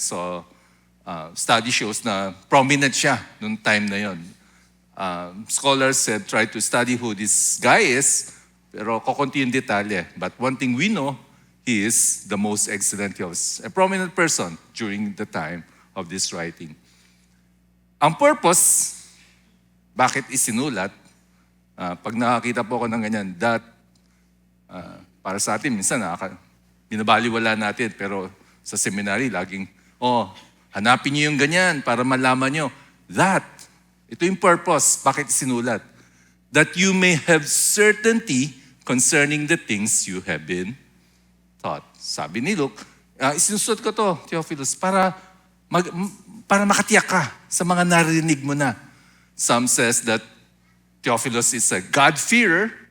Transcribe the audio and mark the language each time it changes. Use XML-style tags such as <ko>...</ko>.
<tl>So, study shows na prominent siya noong time na yon.</tl> <en>Scholars have tried to study who this guy is,</en> <tl>pero kukunti yung detalye.</tl> <en>But one thing we know, he is the most excellent Theophilus, a prominent person during the time of this writing.</en> <tl>Ang purpose, bakit isinulat, pag nakakita po ako ng ganyan, para sa atin, minsan binabaliwala natin, pero sa seminary, laging, hanapin niyo yung ganyan para malaman niyo. Ito yung purpose, bakit sinulat?</tl> <en>That you may have certainty concerning the things you have been taught.</en> <tl>Sabi ni Luke, isinusulat ko to, Theophilus, para makatiyak ka sa mga narinig mo na.</tl> <en>Some says that Theophilus is a God-fearer.</en>